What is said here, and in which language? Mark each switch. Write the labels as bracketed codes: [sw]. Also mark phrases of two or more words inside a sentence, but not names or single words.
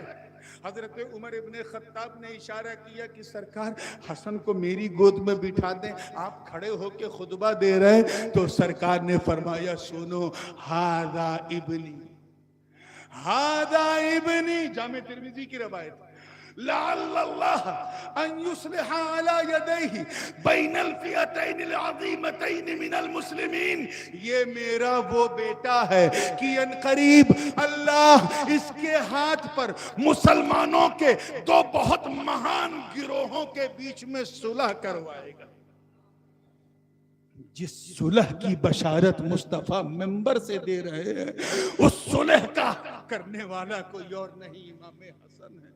[ur] حضرت عمر ابن خطاب نے اشارہ کیا کہ سرکار حسن کو میری گود میں بٹھا دیں, آپ کھڑے ہو کے خطبہ دے رہے ہیں. تو سرکار نے فرمایا سنو, [ar] ہذا ابنی, ہذا ابنی. [ur] جامع ترمذی کی روایت, [ar] لعل اللہ ان یصلح علی یدیہ بین الفئتین العظیمتین من المسلمین. [ur] یہ میرا وہ بیٹا ہے کہ ان قریب اللہ اس کے ہاتھ پر مسلمانوں کے 2 بہت مہان گروہوں کے بیچ میں صلح کروائے گا. جس صلح کی بشارت مصطفیٰ ممبر سے دے رہے ہیں, اس صلح کا کرنے والا کوئی اور نہیں, امام حسن ہے.